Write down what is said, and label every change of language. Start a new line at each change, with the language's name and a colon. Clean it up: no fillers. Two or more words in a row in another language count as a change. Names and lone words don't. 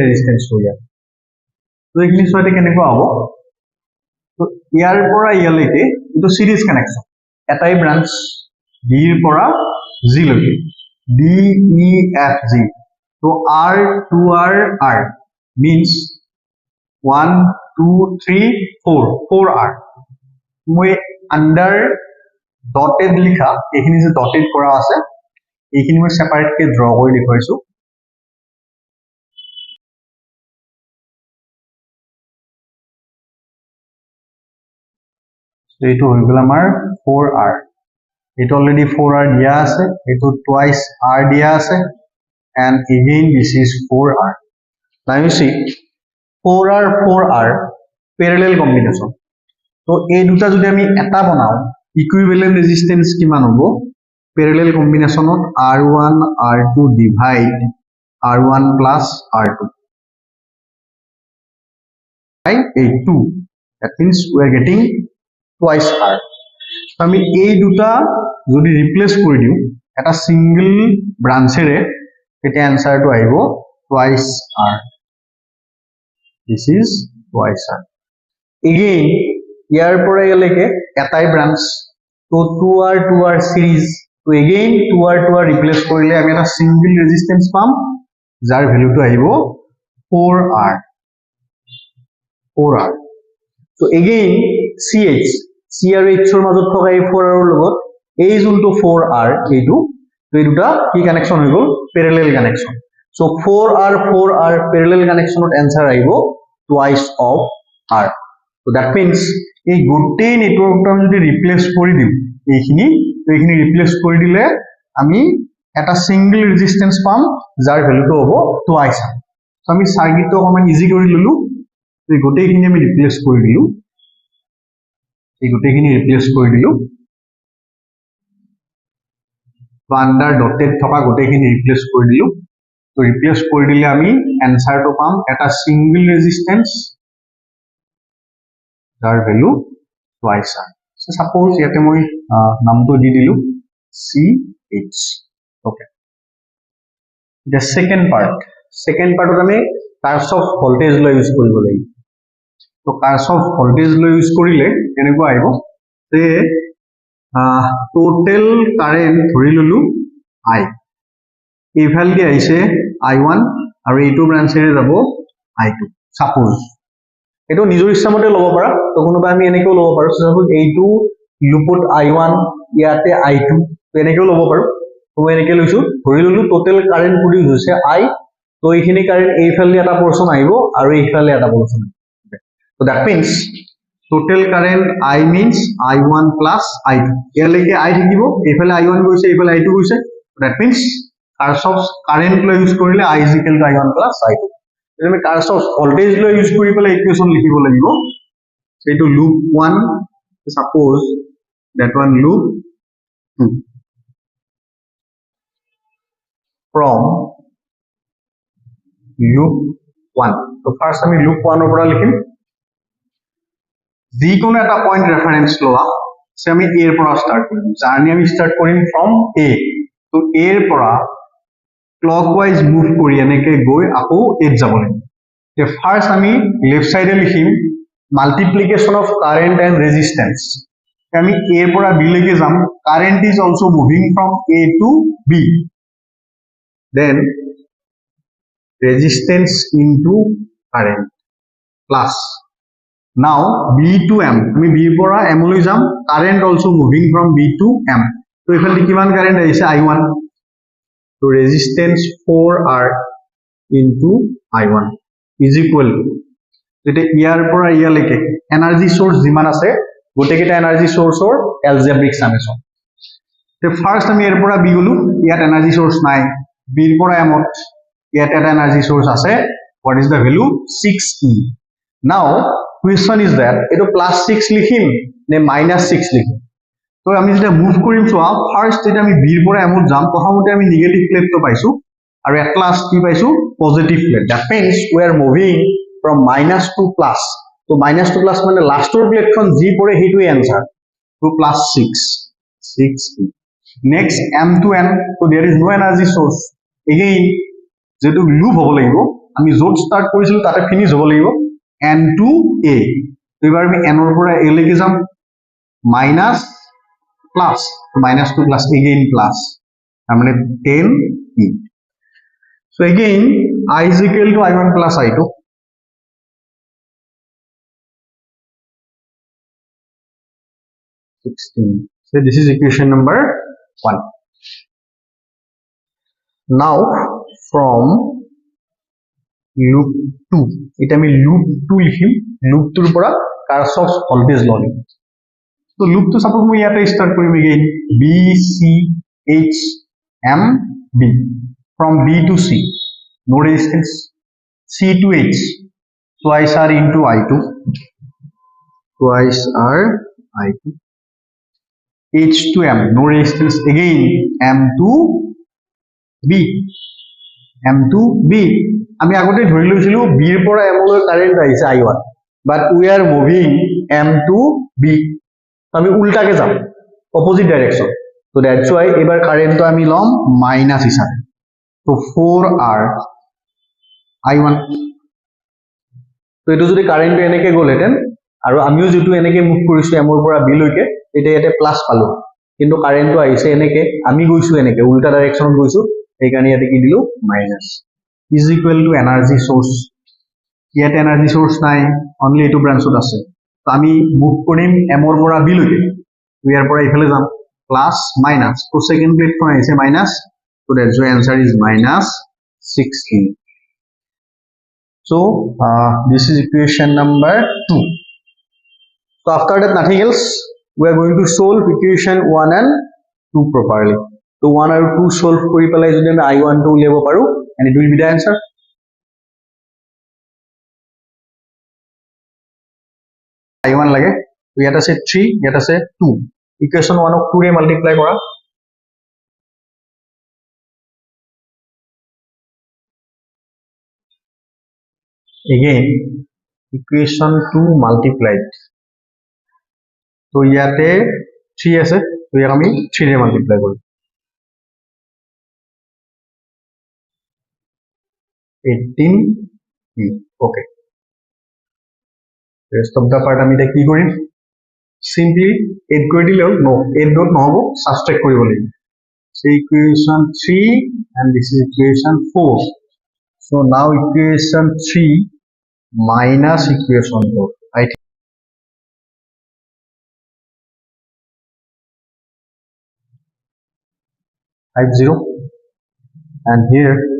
Assamese: রেজিস্ট্যান্স উলিয়াম তো এইখিনি সৈতে কেনেকুৱা হ'ব তো ইয়াৰ পৰা ইয়ালৈকে এটো
English: series connection
Assamese: এটাই ব্রাঞ্চ বি ৰ পৰা জি লৈকে ডি ই এফ জি তো
English: R to R means 1 2 3 4 4R
Assamese: মই
English: under dotted
Assamese: লিখা এইখিনি যে ডটেড কৰা আছে এইখিনি মই সেপাৰেট কে ড্ৰ কৰি দেখুৱাইছো এইটো হৈ গ'ল আমাৰ 4R এইটো অলৰেডি 4R দিয়া আছে এইটো টুৱাইস R দিয়া আছে
English: and again this is 4R now you see 4R parallel combination
Assamese: তো এই দুটা যদি আমি এটা বনাও
English: equivalent resistance
Assamese: কিমান হ'ব
English: parallel combination of R1 R2 divide R1 plus R2 by 2 that means we are getting twice R
Assamese: আমি এই দুটা যদি রিপ্লেস কৰি দিও এটা সিঙ্গল ব্রাঞ্চেৰে তেতিয়া আনসাৰটো আহিব
English: twice R this is twice R again
Assamese: ইয়াৰ পৰা ইয়ালৈকে এটাই ব্রাঞ্চ তো 2R series তো again 2R রিপ্লেস কৰিলে আমি এটা
English: single resistance
Assamese: পাম যাৰ ভ্যালুটো আহিব 4R so again CH C আৰু H ৰ মাজত থকা এই 4R ৰ লগত এই যোনটো 4R এইটো তো এই দুটা কি কানেকশন হৈ গল
English: parallel connection so 4R parallel
Assamese: কানেকশনত আনসাৰ আহিব
English: twice of R so that means
Assamese: এই গোটেই নেটৱৰ্কটো আমি যদি ৰিপ্লেস কৰি দিম এইখিনি তো এইখিনি ৰিপ্লেস কৰি দিলে আমি এটা
English: single resistance
Assamese: পাম যাৰ ভ্যালুটো হ'ব
English: twice R so
Assamese: আমি সাৰ্কিটটো অকমান ইজি কৰি ললো এই গোটেইখিনি আমি ৰিপ্লেস কৰি দিলো এই গোটেইখিনি ৰিপ্লেস কৰি দিলো
English: under dotted
Assamese: থকা গোটেইখিনি ৰিপ্লেস কৰি দিলো তো ৰিপ্লেস কৰি দিলে আমি আনসাৰটো পাম এটা
English: single resistance
Assamese: যাৰ ভ্যালু
English: twice R so suppose
Assamese: ইয়াতে মই নামটো দি দিলো CH
English: okay the second part
Assamese: আমি
English: Kirchhoff voltage law use
Assamese: কৰিব লাগিব তো
English: Kirchhoff voltage law use
Assamese: কৰিলে কেনেকুৱা আহিব তে
English: total current
Assamese: ধৰি ললো I এইফাল দি আহিছে I1 আৰু এইটো ব্ৰাঞ্চেৰে যাব I2 সাপোজ এটো নিজৰ ইচ্ছামতে লব পাৰা তো কোনোবা আমি এনেকেও লব পাৰো সাপোজ এইটো লুপত I1 ইয়াতে I2 তো এনেকেও লব পাৰো তো এনেকে লৈছো ধৰি ললো টোটাল কারেন্ট প্ৰডিউস হৈছে I তো এইখিনি কারেন্ট এইফাল দি এটা পোৰশন আহিব আৰু এইফালে এটা পোৰশন
English: so that means total current I means I1 plus I2
Assamese: ইয়ালৈকে I থাকিব এইফালে I1 গৈছে এইফালে I2 গৈছে
English: that means Kirchhoff current law use
Assamese: কৰিলে
English: I is equal to I1 plus I2
Assamese: যদি আমি
English: Kirchhoff voltage law use
Assamese: কৰি পেলাই ইকুৱেচন লিখিব লাগিব এইটো লুপ 1
English: suppose that one loop 2 from loop 1 so first
Assamese: আমি
English: loop 1
Assamese: ৰ পৰা লিখিম যিকোনো এটা
English: point reference
Assamese: লোৱা সে আমি a ৰ পৰা স্টার্ট কৰিম জাৰ্নি আমি স্টার্ট কৰিম from a তো a ৰ পৰা
English: clockwise move
Assamese: কৰি এনেকে গৈ আকৌ a যাব লাগিব তে ফাৰ্স্ট আমি লেফট সাইডে লিখিম
English: multiplication of current and resistance
Assamese: আমি a ৰ পৰা b লৈকে যাম
English: current is also moving from a to b then resistance into current plus now b to m
Assamese: আমি b পৰা m লৈ যাম
English: current also moving from b to m
Assamese: তো এফালে কিমান কারেন্ট আহিছে I1 তো
English: resistance 4R into I1 is equal to
Assamese: যেটা ইয়াৰ পৰা ইয়ালৈকে
English: energy source
Assamese: যিমান আছে গোটেইকেইটা
English: energy source algebraic summation
Assamese: তে ফাৰ্স্ট আমি এৰ পৰা বি গলো ইয়াত
English: energy source
Assamese: নাই বিৰ পৰা এমত ইয়াত এটা
English: energy source
Assamese: আছে
English: what is the value 6e now question is that
Assamese: এটো +6 লিখিম নে -6 লিখিম তো আমি যেটা মুভ কৰিম চোৱা ফাৰ্স্ট যেটা আমি বিৰ পৰা এমত যাম প্ৰথমতে আমি নিগেটিভ প্লেটটো পাইছো আৰু এট লাষ্ট কি পাইছো
English: positive plate that means we are moving from minus to plus তো minus to plus
Assamese: মানে লাষ্টৰ প্লেটখন যি পৰে হেইটোই আনসাৰ তো
English: +6 6e next m to n so there is no energy source again
Assamese: যেটো লুপ হ'ব লাগিব আমি জোট স্টার্ট কৰিছিলো তাতে ফিনিশ হ'ব লাগিব
English: n to a
Assamese: তো এবাৰ আমি n ৰ পৰা a লৈকে যাম
English: minus plus minus to plus again plus
Assamese: তার মানে 10e
English: so again I is equal to I1 plus I2 16 so this is equation number 1 now from loop 2
Assamese: এটা আমি
English: loop 2
Assamese: লিখিম
English: loop 2
Assamese: ৰ পৰা
English: Kirchhoff's voltage law
Assamese: লিখিম তো
English: loop 2 suppose
Assamese: মই ইয়াতে start কৰিম
English: again b c h m b from b to c no resistance c to h twice r into I2 twice r I2 h to m no resistance again m to b
Assamese: m to b আমি আগতে ধৰি লৈছিলো b ৰ পৰা m লৈ কারেন্ট আহিছে I1
English: but we are moving m to b
Assamese: আমি উল্টাকে যাম
English: opposite direction
Assamese: তো
English: that's why
Assamese: এবাৰ কারেন্টটো আমি লম মাইনাস হিচাপে তো 4r I1 তো এটো যদি কারেন্টটো এনেকে গলেতেন আৰু আমিও যেটো এনেকে মুভ কৰিছো m ৰ পৰা b লৈকে এটা ইয়াতে প্লাস পালো কিন্তু কারেন্টটো আহিছে এনেকে আমি গৈছো এনেকে উল্টা ডাইরেকশনত গৈছো এই কাৰণে ইয়াতে কি দিলো মাইনাস
English: is equal to energy source
Assamese: ইয়াতে
English: energy source
Assamese: নাই অনলি এটো ব্রাঞ্চত আছে তো আমি মুভ কৰিম m ৰ পৰা b লৈকে ইয়াৰ পৰা ইফালে যাম প্লাস মাইনাস তো সেকেন্ড প্লেট খন আহিছে মাইনাস
English: so that's the answer is minus 16 so this is equation number 2 so after that nothing else we are going to solve equation 1 and 2 properly so
Assamese: 1 আৰু 2 solve কৰি পেলাই যদি আমি I1 টো উলিয়াব পাৰো
English: and it will be the answer
Assamese: I1 লাগে তো ইয়াত আছে 3 ইয়াত আছে 2 ইকুয়েশন 1 ক 2 ৰে মাল্টিপ্লাই কৰা
English: again equation 2 multiplied
Assamese: তো ইয়াতে 3 আছে তো ইয়াক আমি 3 ৰে মাল্টিপ্লাই কৰিম 18 okay
English: rest of the part
Assamese: আমি এটা কি কৰিম
English: simply add
Assamese: কৰি দিলে
English: no add dot নহব subtract
Assamese: কৰিব লাগিব
English: so equation 3 and this is equation 4 so now equation 3 minus equation 4 I think 50 and here